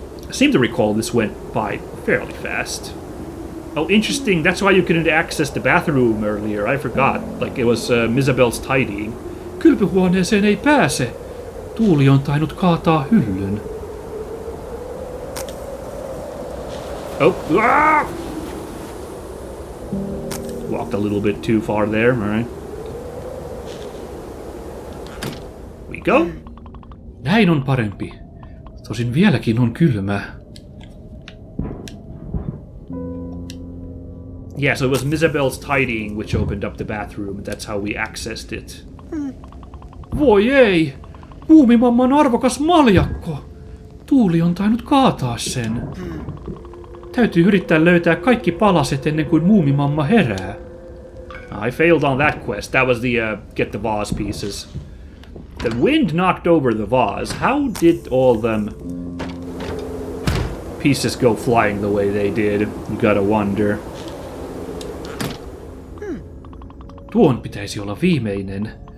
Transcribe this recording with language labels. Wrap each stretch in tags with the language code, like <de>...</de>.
<en>I seem to recall this went by fairly fast. Oh, interesting. That's why you couldn't access the bathroom earlier. I forgot. Like it was Isabel's tidying.</en> <fi>Kylpyhuoneeseen ei pääse. Tuuli on tainnut kaataa hyllyn.</fi> <en>Oh, ah! Walked a little bit too far there. All right. We go.</en> <fi>Näin on parempi. Tosin vieläkin on kylmä.</fi> <en>Yeah, so it was Isabel's tidying which opened up the bathroom. That's how we accessed it.</en> <fi>Voi ei! Muumimamman arvokas maljakko! Tuuli on tainnut kaataa sen. Täytyy yrittää löytää kaikki palaset ennen kuin muumimamma herää.</fi> <en>I failed on that quest. That was the get the vase pieces. The wind knocked over the vase. How did all them pieces go flying the way they did? You gotta wonder.</en> <fi>Tuon pitäisi olla viimeinen.</fi>